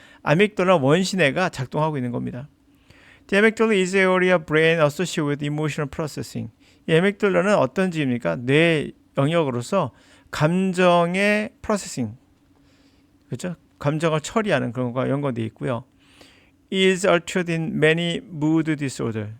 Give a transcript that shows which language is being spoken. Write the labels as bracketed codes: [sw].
[ko] 아믹돌라 원시뇌가 작동하고 있는 겁니다. [en] The amygdala is an area of brain associated with emotional processing. [ko] 이 아믹돌라는 어떤 지입니까? 뇌 영역으로서 감정의 프로세싱, 그렇죠? 감정을 처리하는 그런 것과 연관되어 있고요. [en] is altered in many mood disorder.